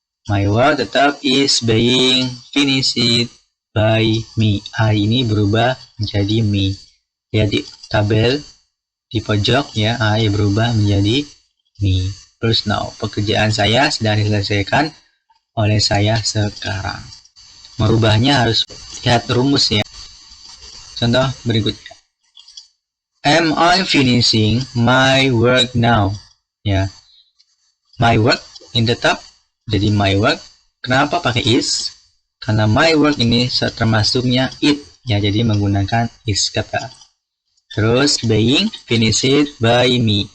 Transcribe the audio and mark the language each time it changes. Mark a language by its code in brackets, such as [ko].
[en] My work [id] tetap [en] is being finished by me. [id] I ini berubah menjadi me. Lihat di tabel di pojok ya, I berubah menjadi me. Terus now, pekerjaan saya sedang diselesaikan oleh saya sekarang. Merubahnya harus lihat rumus ya. Contoh berikutnya. [en] Am I finishing my work now? [id] Ya, my work ini tetap jadi my work. Kenapa pakai is? Karena my work ini termasuknya it, ya, jadi menggunakan is kata. Terus [en] being finished by me.